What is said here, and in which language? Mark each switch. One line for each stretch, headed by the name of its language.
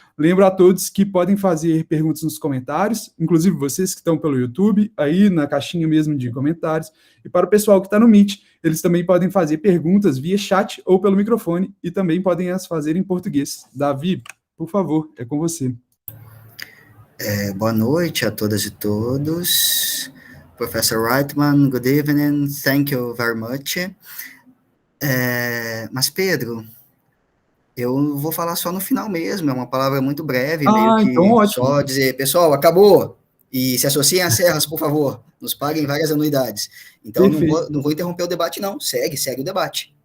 Portuguese: Lembro a todos que podem fazer perguntas nos comentários, inclusive vocês que estão pelo YouTube, aí na caixinha mesmo de comentários, e para o pessoal que está no Meet, eles também podem fazer perguntas via chat ou pelo microfone, e também podem as fazer em português. Davi, por favor, é com você. Boa noite a todas e todos.
English: Professor Weithman, good evening, thank you very much.
Portuguese: Mas, Pedro, eu vou falar só no final mesmo, é uma palavra muito breve, meio que então, ótimo. só dizer, pessoal, acabou, e se associem às serras, por favor, nos paguem várias anuidades. Então, não vou interromper o debate, não, segue o debate.